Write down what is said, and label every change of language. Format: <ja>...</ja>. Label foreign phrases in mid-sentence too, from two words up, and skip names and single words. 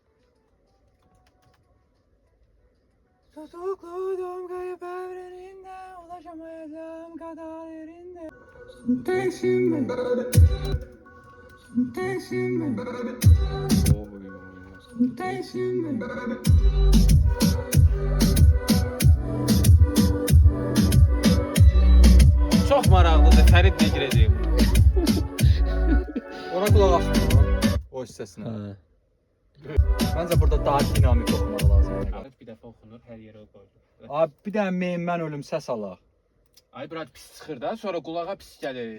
<tr>Tutukluydum kayıp evreninde ulaşamayacağım kadar yerinde. Teksin mi? Teksin mi? Teksin mi?</tr> <az>Çok maraqlıdır. Fərid nə girəcək? Ona qulaq asma o hissəsinə. Məncə burada daha dinamik oxumaq lazımdır. Bir dəfə oxunur, hər yerə qoyulur. Abi bir dənə mən ölüm səs alaq. Ay brat pis çıxır da, sonra qulağa pis gəlir.</az>